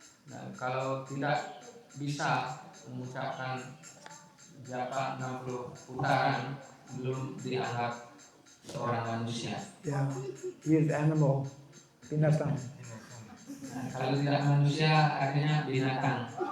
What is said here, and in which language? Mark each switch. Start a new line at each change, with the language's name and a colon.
Indonesian: Dan kalau tidak bisa mengucapkan japa 60 putaran, belum dianggap seorang manusia.
English: Yeah, he is animal, binatang.
Indonesian: Nah, kalau tidak manusia artinya binatang.